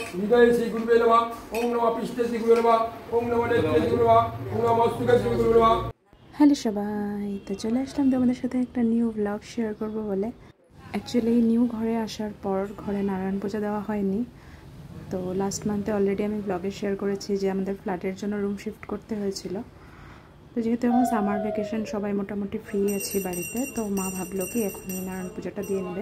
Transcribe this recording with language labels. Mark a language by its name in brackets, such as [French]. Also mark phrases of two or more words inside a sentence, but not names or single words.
[Sanskrit] हृदय श्री गुरुवे नमः। ओम नमः पृष्ठे श्री गुरुवे नमः। ओम नमः नेत्रे श्री गुरुवे नमः। ओम नमः मस्तके श्री गुरुवे नमः। [Bangla] হ্যালো সবাই, তো চলে আসলাম তোমাদের সাথে একটা [English] new blog [Bangla] শেয়ার করব বলে। [English] actually new [Bangla] ঘরে আসার পর ঘরে নারায়ণ পূজা দেওয়া হয়নি। তো [English] last month already [Bangla] আমি ব্লগে শেয়ার করেছি যে আমাদের ফ্ল্যাটের জন্য [English] room shift [Bangla] করতে হয়েছিল। তো যেহেতু এখন [English] summer vacation, [Bangla] সবাই মোটামুটি ফ্রি আছি বাড়িতে, তো মা ভাবলো কি এখনই নারায়ণ পূজাটা দিয়ে নেবে।